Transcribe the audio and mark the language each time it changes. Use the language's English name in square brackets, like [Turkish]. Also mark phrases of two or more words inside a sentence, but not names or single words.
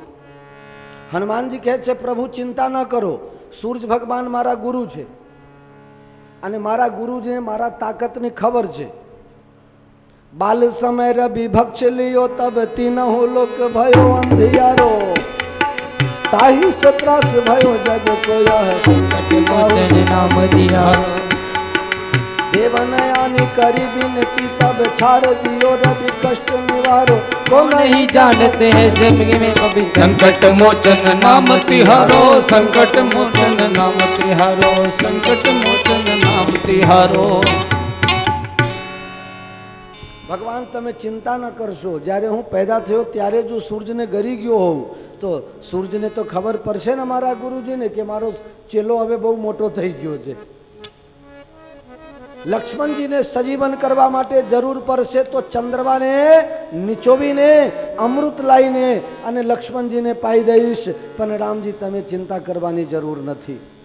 [Gujarati] હનુમાનજી કહે છે પ્રભુ ચિંતા ન કરો, સૂર્ય ભગવાન મારા ગુરુ છે અને મારા ગુરુજીને મારા તાકાતની ખબર છે. [Hindi] बाल समय रवि भक्ष लियो तब तीनहु लोक भयो अंधियारो, ताही सत्रास भयो जग कोय संकट मोचन नाम दियारो. देवनयानी करी बिनती तब छाड़ दियो रवि कष्ट निवारो, को नहीं जानते हैं जिंदगी में कभी संकट मोचन नाम तिहारो, संकट मोचन नाम तिहारो, संकट मोचन नाम तिहारो. [Gujarati] ભગવાન તમે ચિંતા ન કરશો. જ્યારે હું પેદા થયો ત્યારે જો સૂર્યને ગરી ગયો હોઉં તો સૂર્યને તો ખબર પડશે ને મારા ગુરુજીને કે મારો ચેલો હવે બહુ મોટો થઈ ગયો છે. લક્ષ્મણજીને સજીવન કરવા માટે જરૂર પડશે તો ચંદ્રમાને નીચોવીને અમૃત લાવીને અને લક્ષ્મણજીને પાઈ દઈશ, પણ રામજી તમે ચિંતા કરવાની જરૂર નથી.